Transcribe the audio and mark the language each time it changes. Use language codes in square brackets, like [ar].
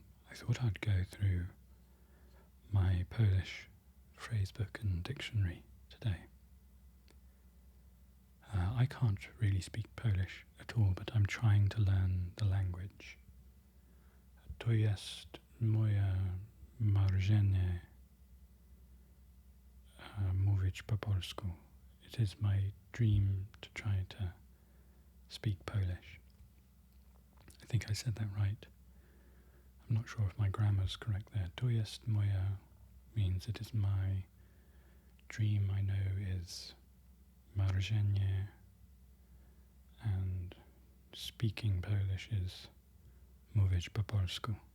[en] I thought I'd go through my Polish phrasebook and dictionary today. I can't really speak Polish at all, but I'm trying to learn the language. [pl] To jest moje marzenie mówić po polsku. [en] It is my dream to try to speak Polish. I think I said that right. I'm not sure if my grammar's correct there. [pl] To jest moje [en] means it is my dream, I know, is marzenie, and speaking Polish is [pl] mówić po polsku.